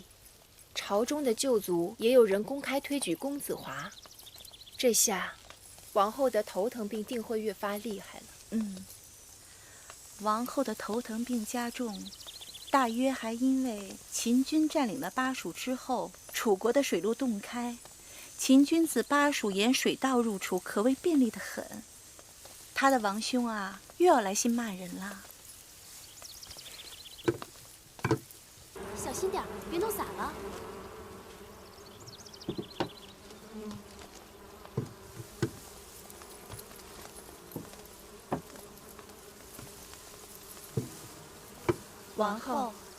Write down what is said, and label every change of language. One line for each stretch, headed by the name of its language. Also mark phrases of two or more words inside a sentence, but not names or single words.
Chinese: 朝中的舊族也有人公開推舉公子華，這下王後的頭疼病定會越發厲害了。王後的頭疼病加重，大約還因為秦軍佔領了巴蜀之後，楚國的水路洞開，秦軍自巴蜀沿水道入楚，可謂便利得很。他的王兄啊，又要來信罵人了。小心點，別弄灑了。王后，